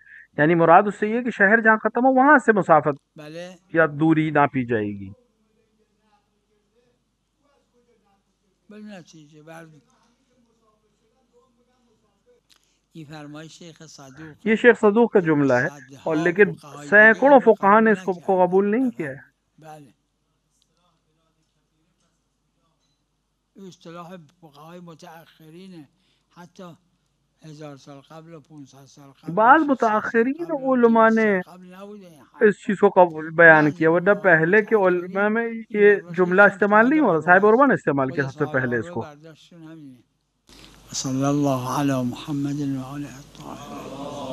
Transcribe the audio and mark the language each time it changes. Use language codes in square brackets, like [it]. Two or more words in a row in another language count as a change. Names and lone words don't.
[ur] یعنی مراد اس سے یہ کہ شہر جہاں ختم ہو وہاں سے مسافت یا دوری ناپی جائے گی. یہ شیخ صدوق کا جملہ ہے اور لیکن سینکڑوں فقہا نے اس کو قبول نہیں کیا ہے. [fa] اصطلاح فقهای متأخرین حتی 1000 سال قبل و 500 سال قبل. [ur] بعض متاخرین علماء نے اس چیز کو بیان کیا، ورنہ پہلے کے علماء میں یہ جملہ استعمال نہیں ہو رہا. صاحب عروہ نے استعمال کیا سب سے پہلے اس کو. [ar] صلی اللہ علی محمد و آلہ الطاہرین.